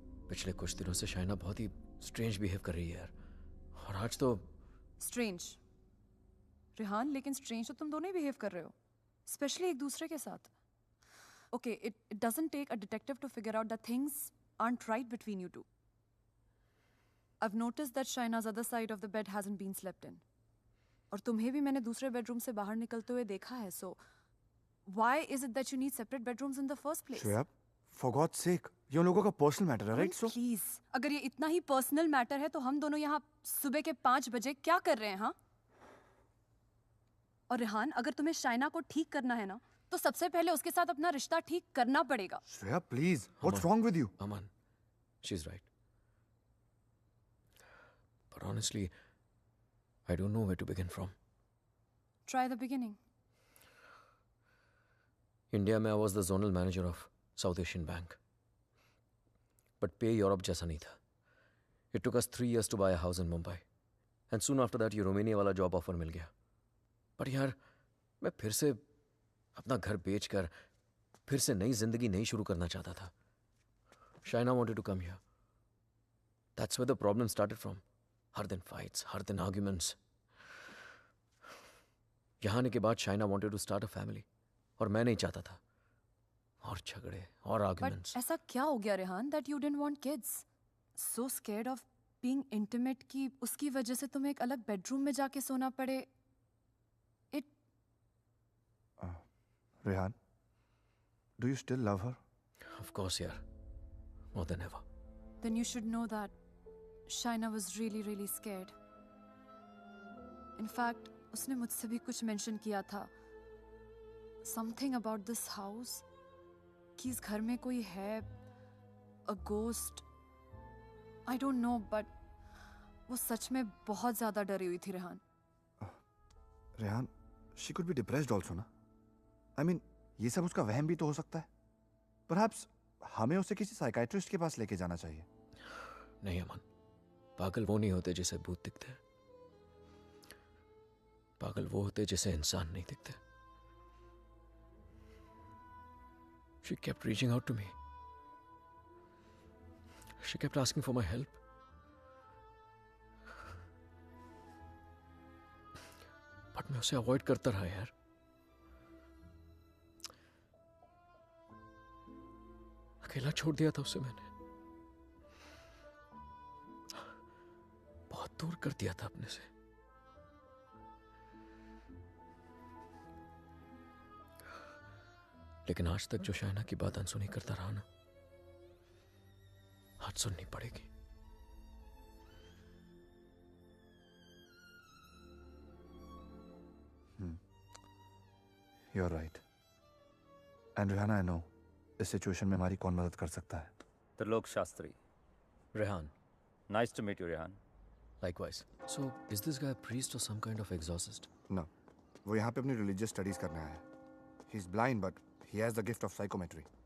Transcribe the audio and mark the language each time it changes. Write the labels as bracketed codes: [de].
[hi] पिछले कुछ दिनों से शाइना बहुत ही स्ट्रेंज बिहेव कर रही है यार. और आज तो स्ट्रेंज रेहान, लेकिन स्ट्रेंज तो तुम दोनों ही बिहेव कर रहे हो, स्पेशली एक दूसरे के साथ. [en] Okay, it doesn't take a detective to figure out that things aren't right between you two. I've noticed that Shaina's other side of the bed hasn't been slept in. [hi] और तुम्हें भी मैंने दूसरे बेडरूम से बाहर निकलते हुए देखा है. [en] So why is it that you need separate bedrooms in the first place? [hi] Shreya, [en] for God's sake, [hi] ये उन लोगों का पर्सनल मैटर है, राइट? सो प्लीज, अगर ये इतना ही पर्सनल मैटर है तो हम दोनों यहाँ सुबह के 5 बजे क्या कर रहे हैं? हाँ. और रेहान, अगर तुम्हें शाइना को ठीक करना है ना, तो सबसे पहले उसके साथ अपना रिश्ता ठीक करना पड़ेगा. [en] Shreya, please, what's wrong with you? Aman, she's right. But honestly, I don't know where to begin from. Try the beginning. India में I was the zonal manager of South Asian Bank. [hi] But pay Europe जैसा नहीं था. [en] It took us 3 years to buy a house in Mumbai. And soon after that, [hi] ये Romania वाला job offer मिल गया. But यार, मैं फिर से अपना घर बेचकर फिर से नई जिंदगी नहीं शुरू करना चाहता था. [en] Shaina wanted to come here. That's where the problem started from. [hi] हर दिन fights, हर दिन arguments. यहाँ आने के बाद [en] Shaina wanted to start a family. [hi] और मैं नहीं चाहता था. और झगड़े, और arguments. [en] But [hi] ऐसा क्या हो गया [en] Rehan that you didn't want kids? So scared of being intimate [hi] कि उसकी वजह से तुम्हें एक अलग bedroom में जाके सोना पड़े. [en] It. Rehan, do you still love her? Of course, yeah. More than ever. Then you should know that Shaina was really, really scared. In fact, [hi] उसने मुझसे भी कुछ mention किया था. [en] Something about this house. [hi] कि इस घर में कोई है. [en] A ghost. I don't know, but [hi] वो सच में बहुत ज़्यादा डरी हुई थी Rehan. [en] Rehan, she could be depressed also, ना? [hi] I mean, ये सब उसका वहम भी तो हो सकता है. Perhaps हमें उसे किसी साइकाइट्रिस्ट के पास लेके जाना चाहिए. नहीं अमन, पागल वो नहीं होते जिसे भूत दिखते हैं. पागल वो होते जिसे इंसान नहीं दिखते. [en] She kept reaching out to me. She kept asking for my help. [hi] But मैं उसे अवॉइड करता रहा यार. अकेला छोड़ दिया था उसे मैंने. बहुत दूर कर दिया था अपने से. लेकिन आज तक जो शाइना की बात अनसुनी करता रहा ना, आज सुननी पड़ेगी. [en] You're right. And Rihanna, I know [hi] इस सिचुएशन में हमारी कौन मदद कर सकता है. Trilok Shastri. Rehan. [en] Nice to meet you, Rehan. Likewise. So, is this guy a priest or some kind of exorcist? No. [hi] वो यहाँ पे अपनी religious studies करने आया है. [en] He's blind, but he has the gift of psychometry.